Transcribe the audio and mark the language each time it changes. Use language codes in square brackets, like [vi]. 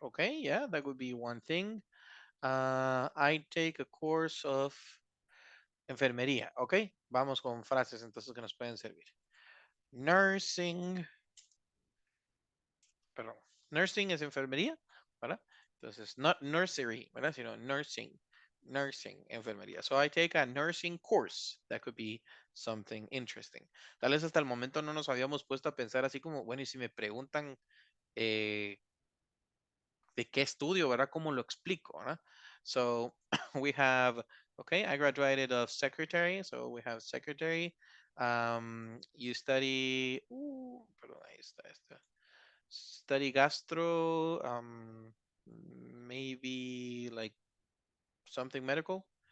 [en] Okay, yeah, that would be one thing. I take a course of enfermería. [es] Ok, vamos con frases entonces que nos pueden servir. Nursing. Perdón. Nursing es enfermería, ¿verdad? Entonces, [en] not nursery, [es] ¿verdad? Sino nursing. Nursing, enfermería. [en] So I take a nursing course. That could be something interesting. [es] Tal vez hasta el momento no nos habíamos puesto a pensar así como, bueno, y si me preguntan de qué estudio, ¿verdad? ¿Cómo lo explico, ¿verdad? [en] So we have, okay, I graduated of secretary. So we have secretary. You study, [es] perdón, ahí está, [en] study gastro, maybe like something medical.